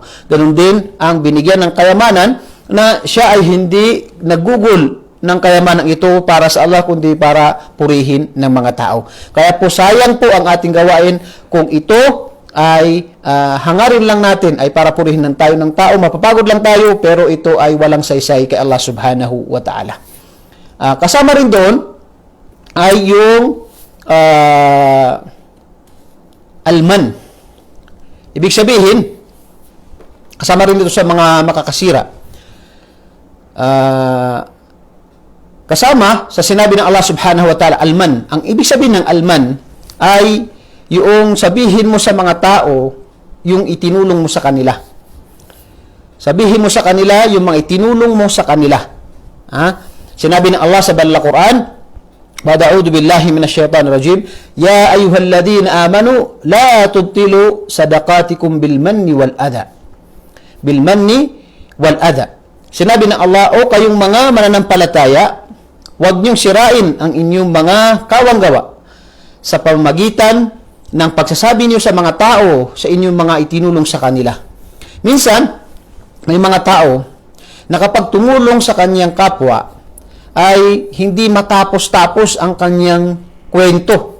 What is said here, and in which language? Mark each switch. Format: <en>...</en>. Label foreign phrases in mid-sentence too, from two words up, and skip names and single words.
<tl>Ganun din ang binigyan ng kayamanan na siya ay hindi nagugol ng kayamanan ito para sa Allah, kundi para purihin ng mga tao. Kaya po sayang po ang ating gawain kung ito ay hangarin lang natin ay para purihin ng tao, mapapagod lang tayo, pero ito ay walang saysay kay Allah</tl> <ar>سبحانه وتعالى.</ar> <tl>Kasama rin doon ay yung alman. Ibig sabihin, kasama rin dito sa mga makakasira. Kasama sa sinabi ng Allah</tl> <ar>سبحانه وتعالى,</ar> <tl>alman. Ang ibig sabihin ng alman ay yung sabihin mo sa mga tao yung itinulong mo sa kanila. Sabihin mo sa kanila yung mga itinulong mo sa kanila. Sinabi ng Allah sa Banal Quran,</tl> <ar>أعوذ بالله من الشيطان الرجيم، يا أيها الذين آمنوا لا تبطلوا صدقاتكم بالمن والأذى. بالمن والأذى.</ar> <tl>Sinabi ng Allah, o kayong mga mananampalataya, huwag niyong sirain ang inyong mga kawanggawa sa pamamagitan ng pagsasabi niyo sa mga tao sa inyong mga itinulong sa kanila. Minsan, may mga tao na kapag tumulong sa kanyang kapwa, ay hindi matapos-tapos ang kanyang kwento.</tl>